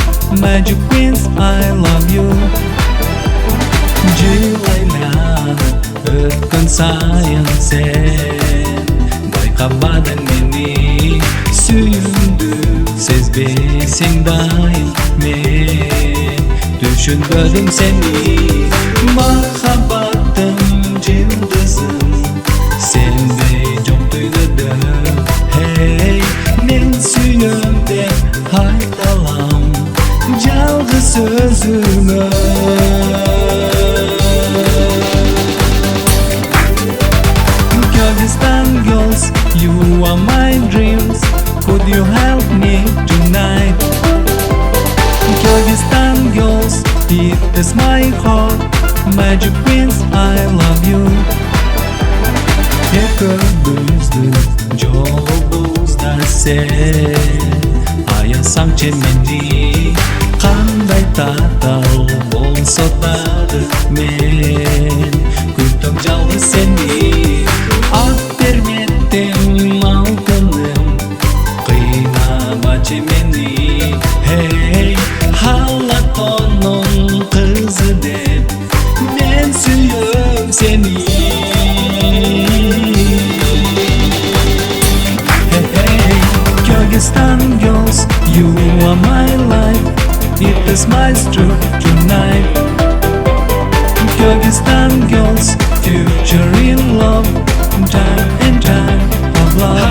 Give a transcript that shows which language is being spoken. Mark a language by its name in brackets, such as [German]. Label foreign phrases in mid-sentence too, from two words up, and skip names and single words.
[English] magic prince, I love you. [Kyrgyz] Жылайланып өткөн сайын сен байкабадың мени, сүйүүңдү сезбесең дайым мен түшүнбөдүм сени. Махаббаттын жылдызым сендей жок дүйнөдө. Hey, мен сүйөм деп айталам жалгыз өзүмө. [English] Kyrgyzstan girls, you are my dreams. Could you help me tonight? Kyrgyzstan girls, it is my heart. Magic prince, I love you. [Kyrgyz] Ekөөбүздүн жолубузда сен аясаңчы мени, кандай татал болсо дагы мен күтөм жалгыз сени. Ак берметтим алтыным, кыйнабачы мени. Hey, халатонун кызы деп мен сүйөм сени. [English] Kyrgyzstan girls, you are my life. It is my truth tonight. Kyrgyzstan girls, future in love, time and time of love.